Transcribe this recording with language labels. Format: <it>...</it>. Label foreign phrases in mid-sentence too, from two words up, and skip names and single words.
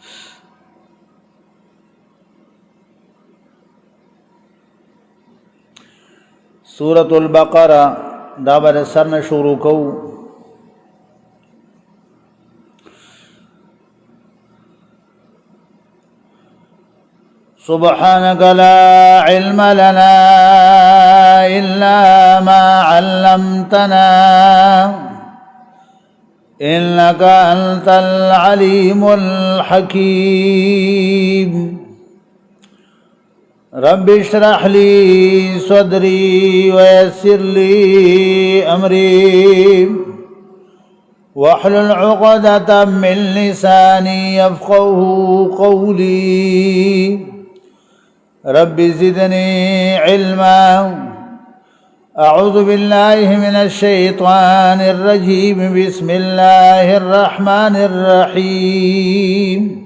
<ar>सूरतुल बकरा दा बर सर न शुरू कऊ سبحانك لا علم لنا إلا ما علمتنا إنك أنت العليم الحكيم. رب اشرح لي صدري ويسر لي أمري واحلل عقدة من لساني يفقهوا قولي. رب زدني علما. أعوذ بالله من الشيطان الرجيم. بسم الله الرحمن الرحيم.</ar>